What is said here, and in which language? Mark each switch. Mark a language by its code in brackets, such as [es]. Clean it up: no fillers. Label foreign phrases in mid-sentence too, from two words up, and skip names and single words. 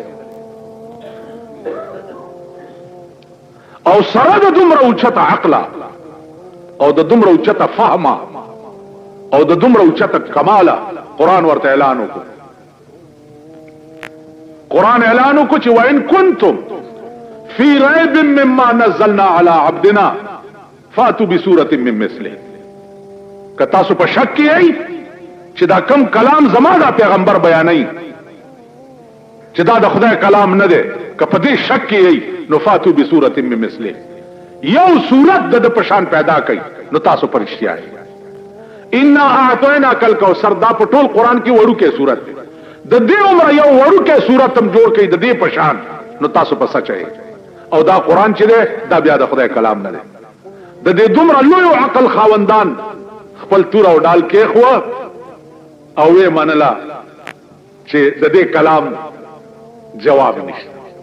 [ps] او سره د دومره اوچته عقله او د دومره اوچته فهمه او د دومره اوچته کماله قرآن ورته اعلان وکړو. قرآن اعلان وکړو چې [ar] وان کنتم فی ریب مما نزلنا علی عبدنا فاتوا بسورة من مثله. [ps] که تاسو په شک کې ای چې دا کم کلام زما دا پیغمبر بیانوي چې دا د خدای کلام نه دی، که په دې شک کې ای نو [ar] فاتوا بسورة من مثله، [ps] یو صورت د پشان پیدا کړي نو تاسو پرشتیا ای. [ar] انا اعطیناک الکوثر [ps] دا په ټول قرآن کې وړو کې صورت دی، د دې عمر یو وړو کې صورت هم جوړ کړي د دې پشان نو تاسو په سچ ای. او دا قرآن چې دی دا بیا د خدای کلام نه دی. د دې دومره لوی عقل خاوندان خپل تور او ډال کې خو او وې منلا چې د دې کلام جواب نشته.